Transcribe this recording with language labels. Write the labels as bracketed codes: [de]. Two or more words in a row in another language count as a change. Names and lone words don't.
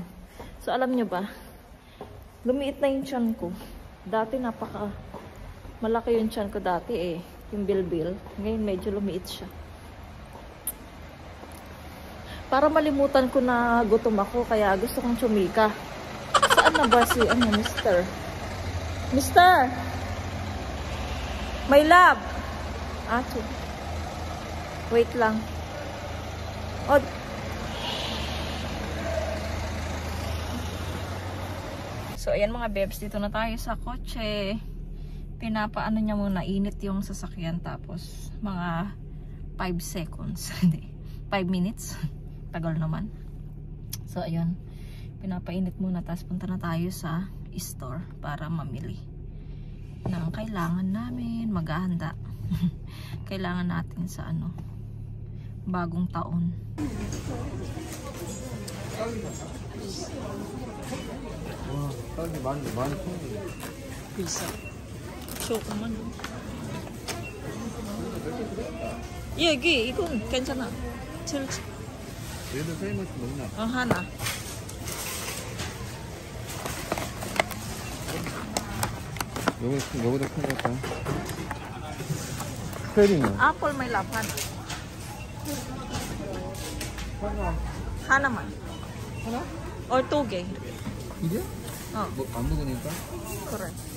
[tl] So, alam nyo ba, lumiit na yung tiyan ko. Dati malaki yung tiyan ko dati eh. Yung bilbil. Ngayon medyo lumiit siya. Para malimutan ko na gutom ako, kaya gusto kong tsumika. Saan na ba si Mr.? Mr. [en] My love! Wait lang. [tl] Oh. So, ayan mga bebs, dito na tayo sa kotse. Pinapaano niya muna, init yung sasakyan. Tapos, mga 5 seconds. 5 minutes. Tagal naman. So, ayun. Pinapainit muna. Tapos, punta na tayo sa store para mamili. ng kailangan namin maghahanda. Kailangan natin sa ano, bagong taon. [ko] 와, 딸기 많이 Pizza. 조금만. 여기 이건 괜찮아. 얘도 세이머스 먹나? 하나. 요거보다 큰 거 같다. 크림은? [tl] Apple may laban. [ko] 하나만. 하나? Or 2개. 이게? 어. 뭐, 안 먹으니까? 그래.